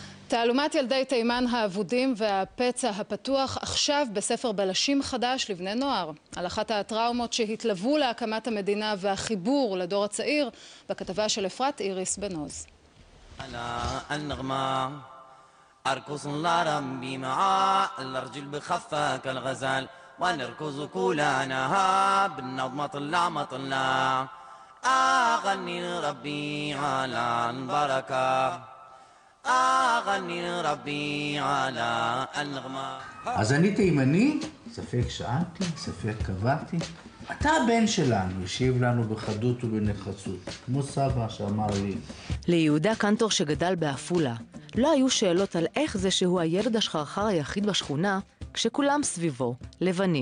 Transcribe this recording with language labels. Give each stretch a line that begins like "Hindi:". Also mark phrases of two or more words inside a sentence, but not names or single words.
Hebrew: תעלומת ילדי תימן האבודים והפצע הפתוח עכשיו בספר בלשים חדש לבני נוער. על אחת הטראומות שהתלוו להקמת המדינה והחיבור לדור הצעיר, בכתבה של אפרת איריס בן עוז.
Arabic: أركض لربي معاه الرجل بخفة كالغزال ونركض كلنا بالنظم طلع مطلع أغني ربي على البركة أغني ربي على النغمة.
Hebrew: אז אני תימני, ספק שאלתי, ספק קבעתי. אתה הבן שלנו, השיב לנו בחדות ובנחרצות, כמו סבא שאמר לי. ליהודה קנטור שגדל בעפולה, לא היו שאלות על איך זה שהוא הילד השחרחר היחיד בשכונה, כשכולם סביבו, לבנים.